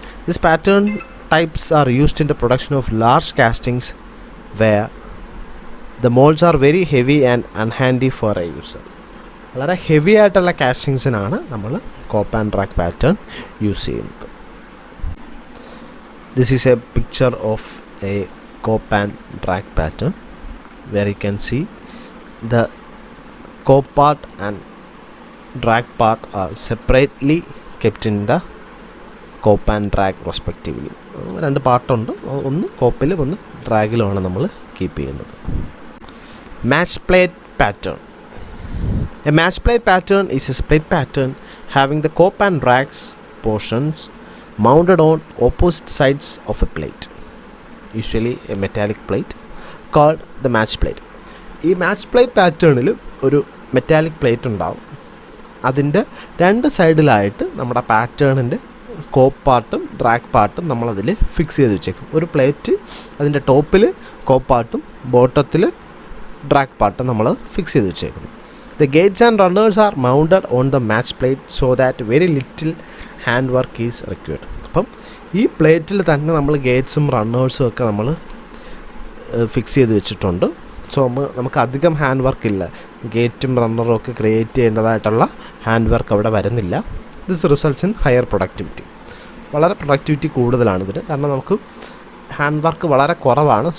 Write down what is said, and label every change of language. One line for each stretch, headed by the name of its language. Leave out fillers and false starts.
English: This pattern types are used in the production of large castings where the molds are very heavy and unhandy for a user.
Malayalam: വളരെ heavy ആയിട്ടുള്ള കാസ്റ്റിങ്സിനാണ് നമ്മൾ കോപ്പ് and drag pattern use ചെയ്യുന്നത്.
English: This is a picture of a cope and drag pattern. where you can see the cope part and drag part are separately kept in the cope and drag respectively.
Malayalam: രണ്ട് പാർട്ടുണ്ട്, ഒന്ന് കോപ്പിലും ഒന്ന് ഡ്രാഗിലുമാണ് നമ്മൾ keep ചെയ്യുന്നത്.
English: Match plate pattern. A match plate pattern is a split pattern having the cope and drags portions mounted on opposite sides of a plate, usually a metallic plate, called the match plate.
Malayalam: ഈ match plate പാറ്റേണിൽ ഒരു metallic plate ഉണ്ടാവും. അതിൻ്റെ രണ്ട് സൈഡിലായിട്ട് നമ്മുടെ പാറ്റേണിൻ്റെ കോപ്പ് പാർട്ടും drag പാർട്ടും നമ്മളതിൽ ഫിക്സ് ചെയ്ത് വെച്ചേക്കും. ഒരു പ്ലേറ്റ് അതിൻ്റെ ടോപ്പിൽ കോപ്പ് പാർട്ടും ബോട്ടത്തിൽ ഡ്രാഗ് പാർട്ടും നമ്മൾ ഫിക്സ് ചെയ്ത് വെച്ചേക്കുന്നു.
English: The gates and runners are mounted on the match plate so that very little hand work is required.
Malayalam: അപ്പം ഈ പ്ലേറ്റിൽ തന്നെ നമ്മൾ ഗേറ്റ്സും റണ്ണേഴ്സും ഒക്കെ നമ്മൾ ഫിക്സ് ചെയ്ത് വെച്ചിട്ടുണ്ട്. സോ നമുക്ക് അധികം ഹാൻഡ് വർക്ക് ഇല്ല. ഗേറ്റും റണ്ണറും ഒക്കെ ക്രിയേറ്റ് ചെയ്യേണ്ടതായിട്ടുള്ള ഹാൻഡ് വർക്ക് അവിടെ വരുന്നില്ല.
English: This results in higher productivity.
Malayalam: വളരെ പ്രൊഡക്ടിവിറ്റി കൂടുതലാണ് ഇതിന്, കാരണം നമുക്ക് ഹാൻഡ് വർക്ക് വളരെ കുറവാണ്.